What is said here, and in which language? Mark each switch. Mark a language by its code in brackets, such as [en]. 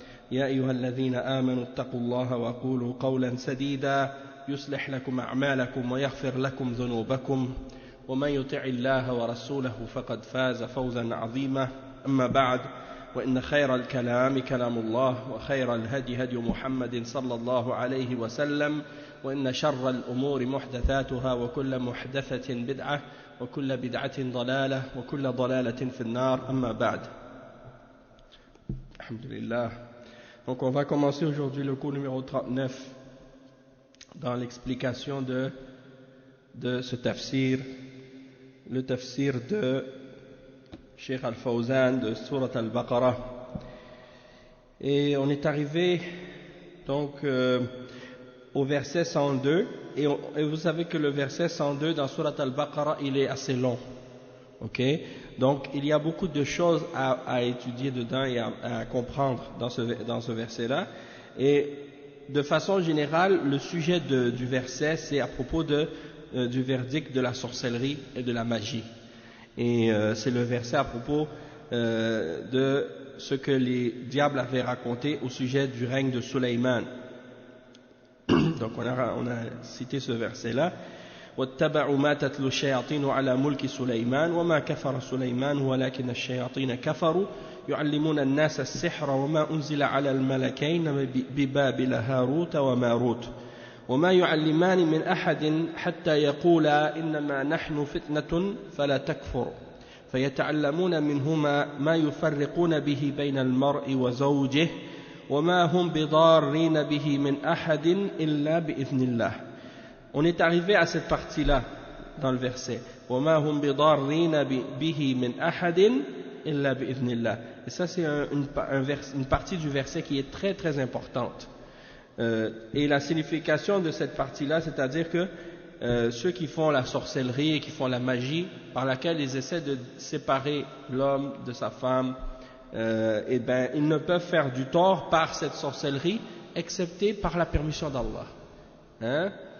[ar] يا أيها الذين آمنوا اتقوا الله وقولوا قولا سديدا يصلح لكم أعمالكم ويغفر لكم ذنوبكم ومن يطع الله ورسوله فقد فاز فوزا عظيما أما بعد وإن خير الكلام كلام الله وخير الهدي هدي محمد صلى الله عليه وسلم وإن شر الأمور محدثاتها وكل محدثة بدعة وكل بدعة ضلالة وكل ضلالة في النار أما بعد. Alhamdulillah. [fr] Donc on va commencer aujourd'hui le cours numéro 39 dans l'explication de ce tafsir, le tafsir de Cheikh Al-Fawzan de Surat Al-Baqarah. Et on est arrivé donc au verset 102 et vous savez que le verset 102 dans Surat Al-Baqarah il est assez long. Ok, donc il y a beaucoup de choses à étudier dedans et à comprendre dans ce verset-là. Et de façon générale, le sujet du verset c'est à propos du verdict de la sorcellerie et de la magie. Et c'est le verset à propos de ce que les diables avaient raconté au sujet du règne de Sulayman. Donc on a cité ce verset-là. [ar] واتبعوا ما تتلو الشياطين على ملك سليمان وما كفر سليمان ولكن الشياطين كفروا يعلمون الناس السحر وما أنزل على الملكين ببابل هاروت وماروت وما يعلمان من أحد حتى يقولا إنما نحن فتنة فلا تكفر فيتعلمون منهما ما يفرقون به بين المرء وزوجه وما هم بضارين به من أحد إلا بإذن الله. [fr] On est arrivé à cette partie-là dans le verset. [ar] وما هم بضارين به من أحد إلا بإذن الله. [fr] Et ça c'est une partie du verset qui est très très importante. Et la signification de cette partie-là, c'est-à-dire que ceux qui font la sorcellerie et qui font la magie, par laquelle ils essaient de séparer l'homme de sa femme, et ben ils ne peuvent faire du tort par cette sorcellerie, excepté par la permission d'Allah. Hein?